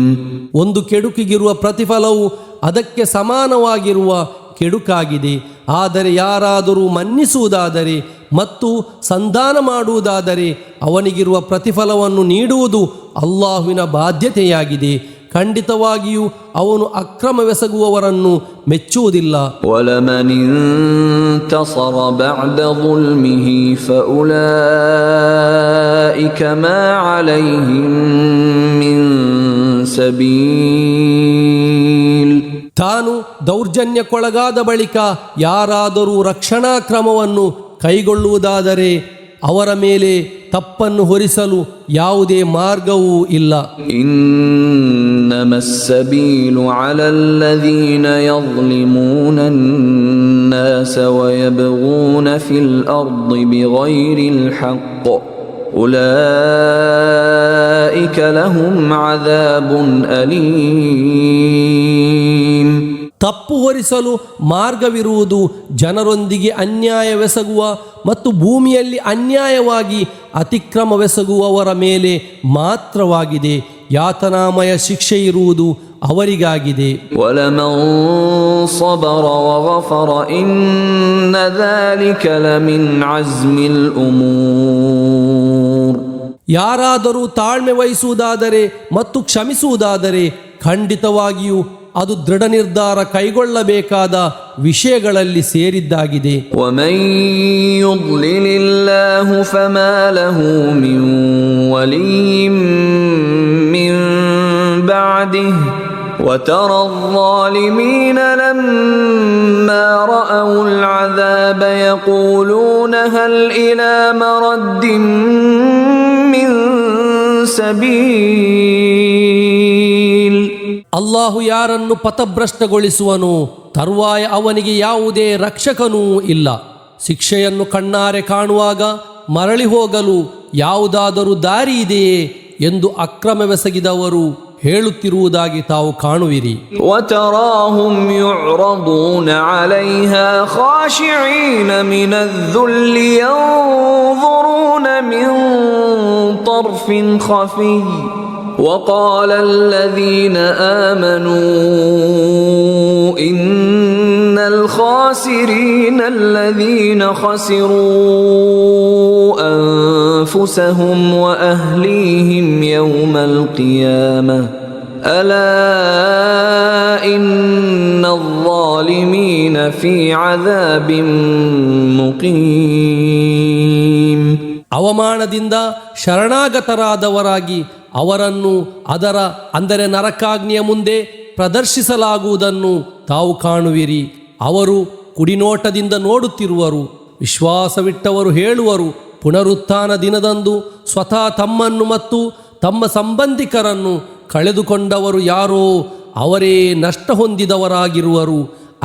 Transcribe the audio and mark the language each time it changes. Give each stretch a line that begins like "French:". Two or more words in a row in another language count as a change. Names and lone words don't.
Kannada: ಒಂದು ಕೆಡುಕಿಗಿರುವ ಪ್ರತಿಫಲವು ಅದಕ್ಕೆ ಸಮಾನವಾಗಿರುವ ಕೆಡುಕಾಗಿದೆ. ಆದರೆ ಯಾರಾದರೂ ಮನ್ನಿಸುವುದಾದರೆ ಮತ್ತು ಸಂಧಾನ ಮಾಡುವುದಾದರೆ ಅವನಿಗಿರುವ ಪ್ರತಿಫಲವನ್ನು ನೀಡುವುದು ಅಲ್ಲಾಹುವಿನ ಬಾಧ್ಯತೆಯಾಗಿದೆ. ಖಂಡಿತವಾಗಿಯೂ ಅವನು ಅಕ್ರಮವೆಸಗುವವರನ್ನು ಮೆಚ್ಚುವುದಿಲ್ಲ.
Arabic: وَلَمَنِ انتصر بعد ظلمه فأولئك ما عليهم من سبيل.
Kannada: ತಾನು ದೌರ್ಜನ್ಯಕ್ಕೊಳಗಾದ ಬಳಿಕ ಯಾರಾದರೂ ರಕ್ಷಣಾ ಕ್ರಮವನ್ನು ಕೈಗೊಳ್ಳುವುದಾದರೆ ಅವರ ಮೇಲೆ ತಪ್ಪನ್ನು ಹೊರಿಸಲು ಯಾವುದೇ ಮಾರ್ಗವೂ ಇಲ್ಲ.
Arabic: إنما السبيل على الذين يظلمون الناس ويبغون في الأرض بغير الحق أولئك لهم عذاب أليم.
Kannada: ತಪ್ಪು ಹೊರಿಸಲು ಮಾರ್ಗವಿರುವುದು ಜನರೊಂದಿಗೆ ಅನ್ಯಾಯವೆಸಗುವ ಮತ್ತು ಭೂಮಿಯಲ್ಲಿ ಅನ್ಯಾಯವಾಗಿ ಅತಿಕ್ರಮವೆಸಗುವವರ ಮೇಲೆ ಮಾತ್ರವಾಗಿದೆ. ಯಾತನಾಮಯ ಶಿಕ್ಷೆ ಇರುವುದು ಅವರಿಗಾಗಿದೆ.
Arabic: وَلَمَنْ صَبَرَ وَغَفَرَ إِنَّ ذَلِكَ لَمِنْ عَزْمِ الْأُمُورِ.
Kannada: ಯಾರಾದರೂ ತಾಳ್ಮೆ ವಹಿಸುವುದಾದರೆ ಮತ್ತು ಕ್ಷಮಿಸುವುದಾದರೆ ಖಂಡಿತವಾಗಿಯೂ ಅದು ದೃಢ ನಿರ್ಧಾರ ಕೈಗೊಳ್ಳಬೇಕಾದ ವಿಷಯಗಳಲ್ಲಿ ಸೇರಿದ್ದಾಗಿದೆ.
Arabic: وَمَنْ يُضْلِلِ اللَّهُ فَمَا لَهُ مِنْ وَلِيٍّ مِنْ بَعْدِهِ وَتَرَى الظَّالِمِينَ لَمَّا رَأَوُا الْعَذَابَ يَقُولُونَ هَلْ إِلَى مَرَدٍّ مِنْ سَبِيلٍ.
Kannada: ಅಲ್ಲಾಹು ಯಾರನ್ನು ಪಥಭ್ರಷ್ಟಗೊಳಿಸುವನು, ತರುವಾಯ ಅವನಿಗೆ ಯಾವುದೇ ರಕ್ಷಕನೂ ಇಲ್ಲ. ಶಿಕ್ಷೆಯನ್ನು ಕಣ್ಣಾರೆ ಕಾಣುವಾಗ ಮರಳಿ ಹೋಗಲು ಯಾವುದಾದರೂ ದಾರಿ ಇದೆಯೇ ಎಂದು ಅಕ್ರಮವೆಸಗಿದವರು ಹೇಳುತ್ತಿರುವುದಾಗಿ ತಾವು ಕಾಣುವಿರಿ.
Arabic: وَتَرَاهُمْ يُعْرَضُونَ عَلَيْهَا خَاشِعِينَ مِنَ الذُّلِّ يَنظُرُونَ مِنْ طَرْفٍ خَفِيٍّ وَقَالَ الَّذِينَ آمَنُوا إِنَّ الْخَاسِرِينَ الَّذِينَ خَسِرُوا أَنفُسَهُمْ وَأَهْلِيهِمْ يَوْمَ الْقِيَامَةِ أَلَا إِنَّ الظَّالِمِينَ فِي عَذَابٍ مُقِيمٍ.
Kannada: ಅವಮಾನದಿಂದ ಶರಣಾಗತರಾದವರಾಗಿ ಅವರನ್ನು ಅದರ ಅಂದರೆ ನರಕಾಗ್ನಿಯ ಮುಂದೆ ಪ್ರದರ್ಶಿಸಲಾಗುವುದನ್ನು ತಾವು ಕಾಣುವಿರಿ. ಅವರು ಕುಡಿನೋಟದಿಂದ ನೋಡುತ್ತಿರುವರು. ವಿಶ್ವಾಸವಿಟ್ಟವರು ಹೇಳುವರು, ಪುನರುತ್ಥಾನ ದಿನದಂದು ಸ್ವತಃ ತಮ್ಮನ್ನು ಮತ್ತು ತಮ್ಮ ಸಂಬಂಧಿಕರನ್ನು ಕಳೆದುಕೊಂಡವರು ಯಾರೋ ಅವರೇ ನಷ್ಟ ಹೊಂದಿದವರಾಗಿರುವರು.